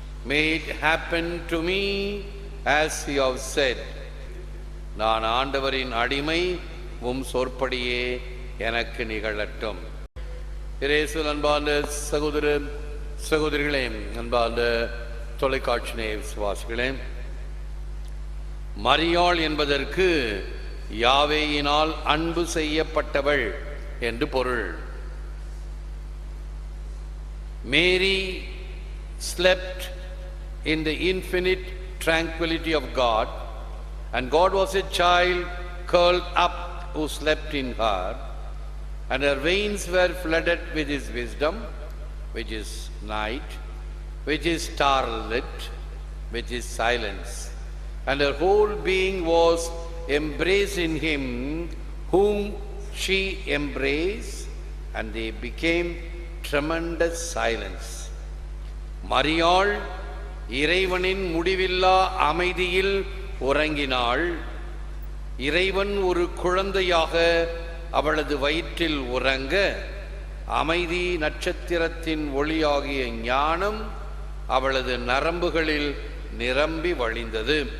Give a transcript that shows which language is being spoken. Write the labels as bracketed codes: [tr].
[en] May it happen to me as you have said. [ta] நான் ஆண்டவரின் அடிமை, உம் சொற்படியே எனக்கு நிகழட்டும். இயேசுவில் அன்பார்ந்த சகோதர சகோதரிகளே, அன்பார்ந்த தொலைக்காட்சி நேய விசுவாசிகளே, மரியாள் என்பதற்கு யாவேயினால் அன்பு செய்யப்பட்டவள் என்று பொருள். [en] Mary slept in the infinite tranquility of God, and God was a child curled up who slept in her, and her veins were flooded with his wisdom, which is night, which is starlit, which is silence, and her whole being was embraced in him whom she embraced, and they became tremendous silence. [ta] மரியாள் இறைவனின் முடிவில்லா அமைதியில் உறங்கினாள். இறைவன் ஒரு குழந்தையாக அவளது வயிற்றில் உறங்க, அமைதி நட்சத்திரத்தின் ஒளியாகிய ஞானம் அவளது நரம்புகளில் நிரம்பி வழிந்தது.